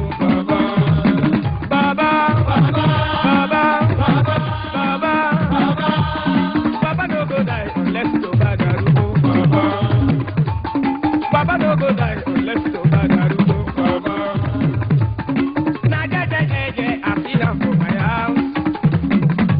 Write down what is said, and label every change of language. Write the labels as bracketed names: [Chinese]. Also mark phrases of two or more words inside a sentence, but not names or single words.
[Nigerian Pidgin] Baba, Baba, Baba, Baba, Baba, Baba, Baba no go die unless [Yoruba] tó bá darúgbó. [Nigerian Pidgin] Baba no go die unless [Yoruba] tó bá darúgbó. [Nigerian Pidgin] Na jeje jeje I feel am for my house.